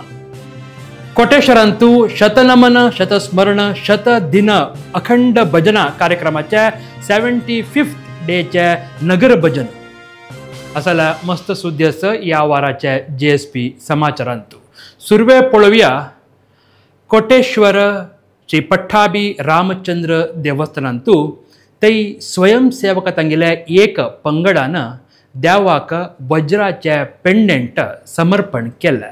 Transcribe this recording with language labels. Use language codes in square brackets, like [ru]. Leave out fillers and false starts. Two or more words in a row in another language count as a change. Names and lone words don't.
[kok] कोटेश्वरांतू शतनमन शतस्मरण शतदिन अखंड भजना कार्यक्रमाचे 75th डेचे नगर भजन. असल्या मस्त सुद्दी आसा या वाराचे JSP समाचारांतू. सुरवे पळोवया कोटेश्वर श्री पट्टाभी रामचंद्र देवस्थानांतू तै स्वयंसेवक ತಂಗಿಲೆ एक पंगडान देवाक वज्राचे पेंडेंट समर्पण केले.